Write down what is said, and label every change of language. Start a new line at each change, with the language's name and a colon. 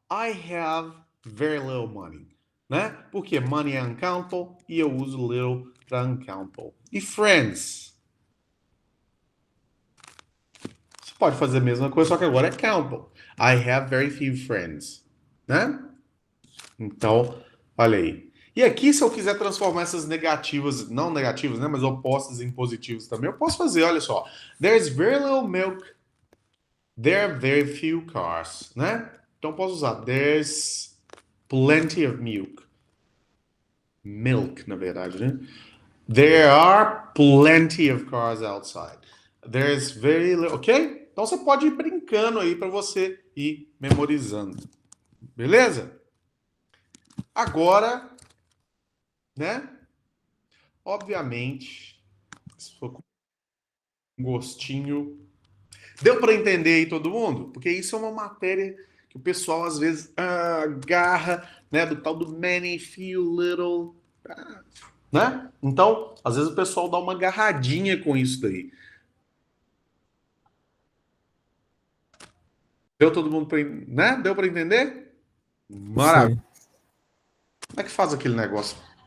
English: I have very little money.
Portuguese: Né? Porque money é uncountable e eu uso little para uncountable. E friends? Você pode fazer a mesma coisa, só que agora é countable.
English: I have very few friends.
Portuguese: Né? Então, olha aí. E aqui, se eu quiser transformar essas negativas, não negativas, né, mas opostas em positivos também, eu posso fazer, olha só.
English: There's very little milk. There are very few cars, né?
Portuguese: Então, posso usar.
English: There's plenty of milk. Milk,
Portuguese: na verdade, né?
English: There are plenty of cars outside. There's very little, ok?
Portuguese: Então, você pode ir brincando aí para você ir memorizando. Beleza? Agora, né? Obviamente, se for com um gostinho. Deu para entender aí todo mundo? Porque isso é uma matéria que o pessoal às vezes agarra, né? Do tal do many, few, little, né? Então, às vezes o pessoal dá uma agarradinha com isso daí. Deu todo mundo para, né? Deu para entender? Maravilha. Como é que faz aquele negócio?